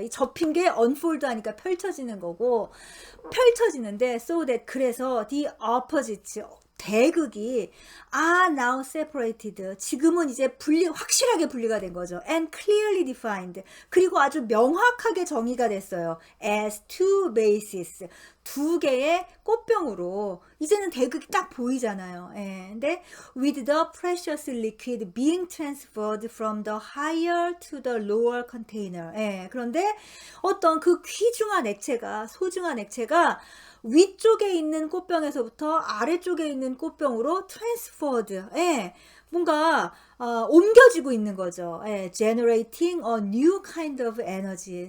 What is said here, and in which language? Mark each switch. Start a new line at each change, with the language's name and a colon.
Korean: 이 접힌 게 unfold 하니까 펼쳐지는 거고, 펼쳐지는데
English: so that,
Korean: 그래서
English: the opposites,
Korean: 대극이
English: are now separated.
Korean: 지금은 이제 확실하게 분리가 된 거죠.
English: And clearly defined.
Korean: 그리고 아주 명확하게 정의가 됐어요.
English: As two bases.
Korean: 두 개의 꽃병으로 이제는 대극이 딱 보이잖아요. 예. 근데
English: with the precious liquid being transferred from the higher to the lower container.
Korean: 예. 그런데 어떤 그 귀중한 액체가, 소중한 액체가 위쪽에 있는 꽃병에서부터 아래쪽에 있는 꽃병으로 transferred. 예. 뭔가 옮겨지고 있는 거죠.
English: 예, generating a new kind of energy.